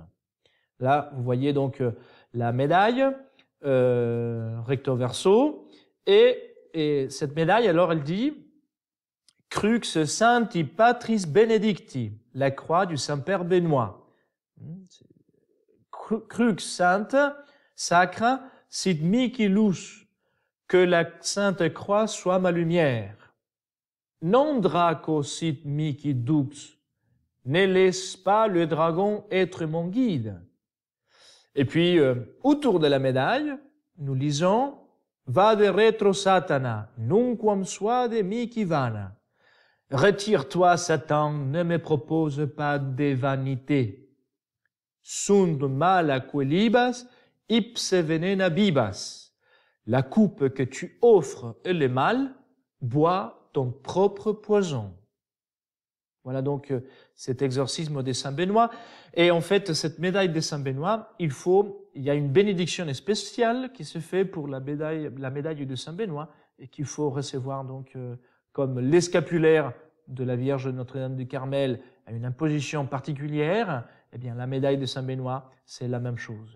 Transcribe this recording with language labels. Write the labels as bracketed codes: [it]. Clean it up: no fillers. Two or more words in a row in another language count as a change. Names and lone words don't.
[fr] Là, vous voyez donc la médaille, recto verso, et cette médaille, alors elle dit [la] Crux Sancti Patris Benedicti, [fr] la croix du Saint-Père Benoît. [la] Crux Sainte, sacra, sit mihi lux, [fr] que la Sainte Croix soit ma lumière. [la] Non draco sit mihi dux, [fr] ne laisse pas le dragon être mon guide. Et puis, autour de la médaille, nous lisons [la] Vade retro Satana, nunquam suade mihi vana. [fr] Retire-toi, Satan, ne me propose pas des vanités. [la] Sunt mala quelibas, ipse venena bibas. [fr] La coupe que tu offres est le mal, bois ton propre poison. Voilà donc cet exorcisme de Saint Benoît. Et en fait, cette médaille de Saint Benoît, il y a une bénédiction spéciale qui se fait pour la médaille de Saint Benoît et qu'il faut recevoir donc comme l'escapulaire de la Vierge de Notre-Dame du Carmel a une imposition particulière, eh bien la médaille de Saint Benoît, c'est la même chose.